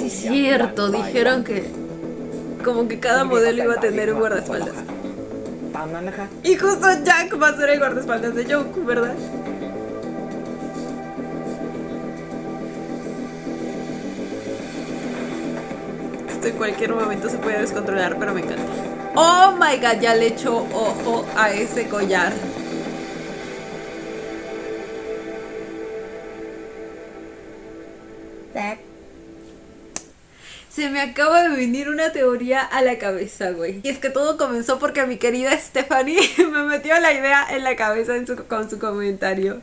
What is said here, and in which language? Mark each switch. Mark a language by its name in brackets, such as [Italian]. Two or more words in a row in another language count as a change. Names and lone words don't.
[Spanish] Sí, [Thai] อย่าง [Spanish] cierto. [Thai] หวั่นไหว [Spanish] Dijeron que como que cada modelo iba a tener un guardaespaldas. [Thai] ตามนั้นนะคะ [Spanish] Y justo Jack va a ser el guardaespaldas de Joke, ¿verdad? Esto en cualquier momento se puede descontrolar, pero me encanta. [English] Oh my god, [Spanish] ya le echo ojo a ese collar. Jack. Se me acaba de venir una teoría a la cabeza, güey. Y es que todo comenzó porque mi querida Stephanie me metió la idea en la cabeza con su comentario.